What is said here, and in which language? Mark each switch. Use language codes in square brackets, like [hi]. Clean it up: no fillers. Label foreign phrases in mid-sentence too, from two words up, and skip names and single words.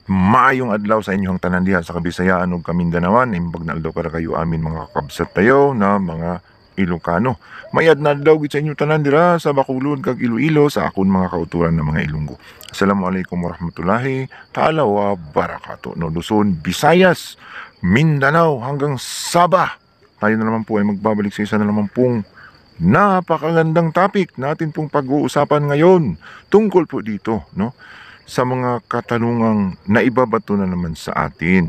[ceb] Maayong adlaw sa inyong tanan diha sa Kabisayaan ug Kamindanawan. [ilo] Imbag na adlaw para kayo amin mga kakabsat tayo na mga Ilocano. [hil] Mayad na adlaw gid sa inyong tanan dira sa Bacolod kag Iloilo sa akon mga kauturan ng mga Ilonggo. [ar] السلام عليكم ورحمة الله تعالى وبركاته. [tl] No, Luzon, Visayas, Mindanao hanggang Sabah. Tayo na naman po ay magbabalik sa isa na naman pong napakagandang topic natin pong pag-uusapan ngayon tungkol po dito, no? Sa mga katanungang naibabato na naman sa atin.